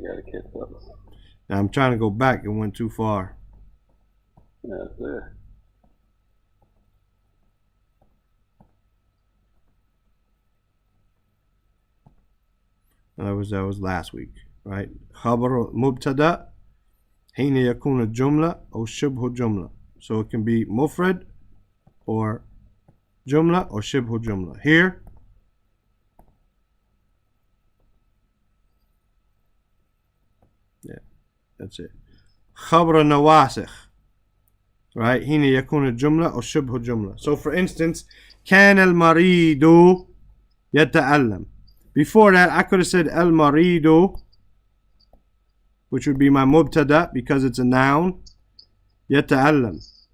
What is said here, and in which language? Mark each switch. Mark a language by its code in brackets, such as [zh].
[en] You gotta catch up. Now I'm trying to go back. It went too far. Yeah, sir. That was last week, right? [ar] خبر مبتدا حين يكون الجملة أو شبه جملة. [en] So it can be mufrad or jumla or shibhu jumla. Here, yeah, that's it. [ar] خبر نواسخ, [en] right? [ar] حين يكون الجملة أو شبه جملة. [en] So for instance, [ar] كان المريض يتألم. [en] Before that, I could have said al-maridu, which would be my mubtada because it's a noun. [ar] Yata'allam.